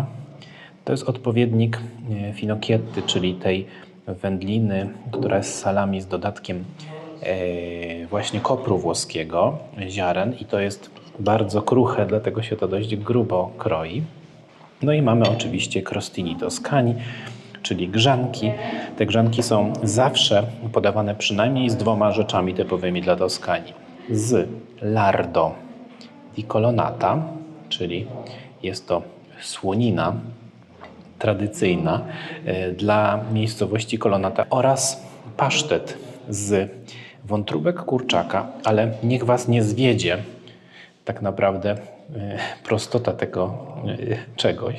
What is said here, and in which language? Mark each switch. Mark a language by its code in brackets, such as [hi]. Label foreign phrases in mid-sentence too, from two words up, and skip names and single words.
[pl] To jest odpowiednik finocchietty, czyli tej wędliny, która jest salami z dodatkiem właśnie kopru włoskiego, ziaren, i to jest bardzo kruche, dlatego się to dość grubo kroi. No i mamy oczywiście [it] crostini toscani, [pl] czyli grzanki. Te grzanki są zawsze podawane przynajmniej z 2 rzeczami typowymi dla Toskanii. [it] Z lardo di colonnata, [pl] czyli jest to słonina tradycyjna dla miejscowości Colonnata, oraz pasztet z wątróbek kurczaka, ale niech Was nie zwiedzie tak naprawdę prostota tego czegoś.